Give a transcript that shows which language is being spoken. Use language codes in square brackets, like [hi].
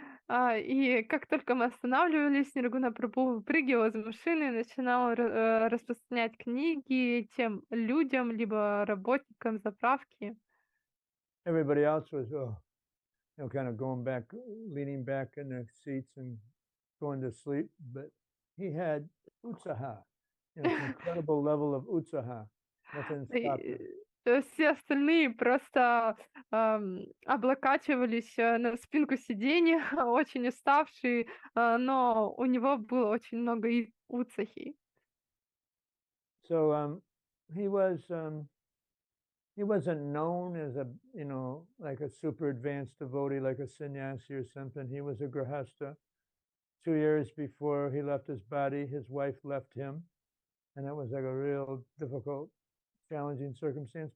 [ru] И как только мы останавливались, Ниргуна Прабху выпрыгивал из машины и начинал распространять книги тем людям, либо работникам заправки. [en] Everybody else was, kind of going back, leaning back in their seats and going to sleep. But he had utsaha, incredible level of utsaha. Nothing stopped him. [ru] Все остальные просто облокачивались на спинку сиденья, очень уставшие, но у него было очень много уцахи. [en] So he wasn't known as a, like a super advanced devotee, like a sannyasi or something. He was a grahastha. 2 years before he left his body, his wife left him. And that was like a real difficult, challenging circumstance.